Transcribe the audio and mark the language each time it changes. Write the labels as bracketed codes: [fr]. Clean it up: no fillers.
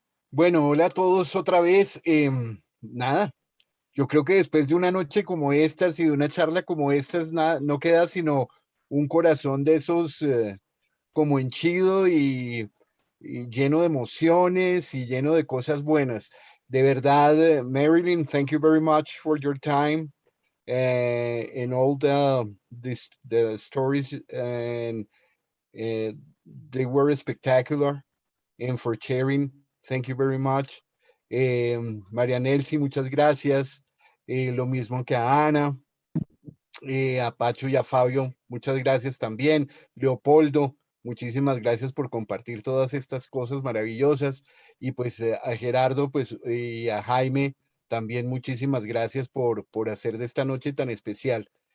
[es] Bueno, hola a todos otra vez. Nada, yo creo que después de una noche como estas y de una charla como estas, no queda sino un corazón de esos como henchido y lleno de emociones y lleno de cosas buenas. De verdad, [en] Marilyn, thank you very much for your time and all the stories, and they were spectacular, and for sharing. Thank you very much. [es] María Nelsi, muchas gracias. Lo mismo que a Ana, a Pacho y a Fabio, muchas gracias también. Leopoldo, muchísimas gracias por compartir todas estas cosas maravillosas. Y pues a Gerardo pues, y a Jaime, también muchísimas gracias por hacer de esta noche tan especial.